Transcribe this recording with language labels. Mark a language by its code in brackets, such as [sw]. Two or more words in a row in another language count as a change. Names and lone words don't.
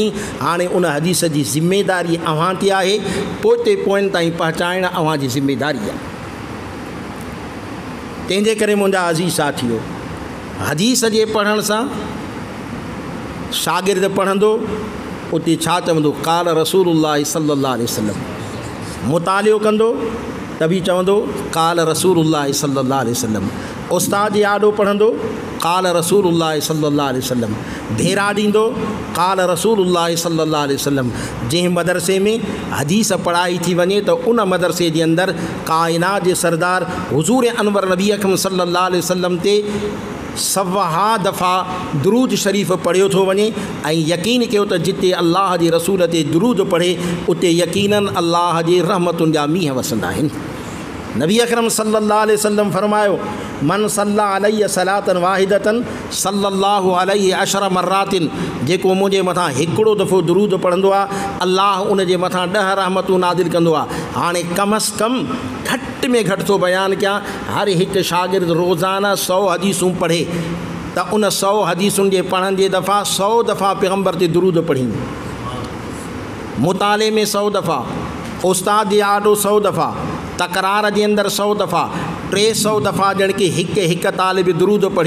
[sd] हाणे उन हदीस जी ज़िमेदारी अव्हां ते आहे, पोइ पोयनि ताईं पहुचाइण अव्हां जी ज़िमेदारी आहे। तंहिंजे करे मुंहिंजा अज़ीज़ साथियो, हदीस जे पढ़ण सां शागिर्द पढ़ंदो उते छा चवंदो, [ar] قال رسول الله صلى الله عليه وسلم. [sd] मुतालियो कंदो त बि चवंदो [ar] قال رسول الله صلى الله عليه وسلم. [sd] उस्ताद जे आॾो पढ़ंदो [ar] قال رسول الله صلى الله عليه وسلم. [sd] भेरा ॾींदो [ar] قال رسول الله صلى الله عليه وسلم. [sd] जंहिं मदरसे में हदीस पढ़ाई थी वञे त उन मदरसे जे अंदरि काइनात जे सरदार हुज़ूर अनवर नबी अकरम [ar] صلى الله عليه وسلم [sd] ते सवा दफ़ा दुरूद शरीफ़ पढ़ियो थो वञे ऐं यकीन कयो त जिते अल्लाह जे रसूल ते दुरूद पढ़े उते यकीनन अल्लाह जे रहमतुनि जा मींहं वसंदा आहिनि। नबी अकरम [ar] صلى الله عليه وسلم [sd] फरमायो, [ar] من صلى عليه صلاة واحدة صلى الله عليه عشر مرات, [sd] जेको मुंहिंजे मथां हिकिड़ो दफ़ो दुरूद पढ़ंदो आहे अल्लाह उन जे मथां 10 रहमतूं नाज़िल कंदो आहे। हाणे कम अज़ कम घटि में घटि थो बयानु कयां, हर हिकु शागिर्द रोज़ाना 100 हदीसूं पढ़े त उन 100 हदीसुनि जे पढ़ण जे दफ़ा 100 दफ़ा पैगम्बर ते दुरूद पढ़ी, मुताले में 100 दफ़ा, उस्ताद जे आॾो 100 दफ़ा, तकरार जे अंदरि 100 दफ़ा, 300 दफ़ा ॼण की हिकु तालिब दुरूद पढ़ियो।